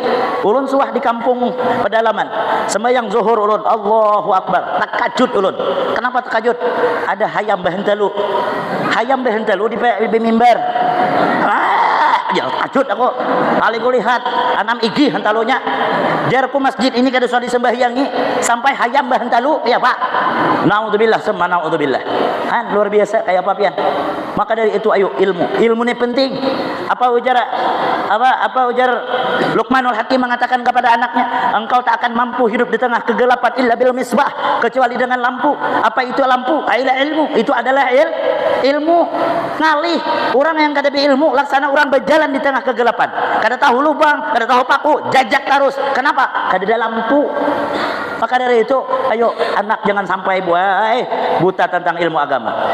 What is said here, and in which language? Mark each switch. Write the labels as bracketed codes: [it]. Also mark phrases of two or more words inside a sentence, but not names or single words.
[bjn] Ulun suah di kampung pedalaman, sembahyang zuhur ulun, [ar] Allahu Akbar, [bjn] takajud ulun. Kenapa takajud? Ada hayam bahentalu. Hayam bahentalu di mimbar. Ya takajud aku. Kali ku lihat anam igi hentalunya. Jarku masjid ini kada sudah disembahyangi sampai hayam bahentalu, ya Pak. [ar] Naudzubillah, summa naudzubillah. [id] Luar biasa kayak apa pian. Maka dari itu ayo ilmu ini penting. Apa ujar Luqmanul Hakim mengatakan kepada anaknya, engkau tak akan mampu hidup di tengah kegelapan [ar] illa bil misbah, [id] kecuali dengan lampu. Apa itu lampu? Aila ilmu. Itu adalah ilmu. Ngalih orang yang kada berilmu, laksana orang berjalan di tengah kegelapan. [bjn] Kada tahu lubang, kada tahu paku, jajak terus. Kenapa? Kada ada lampu. [id] Maka dari itu, ayo anak jangan sampai buta tentang ilmu agama.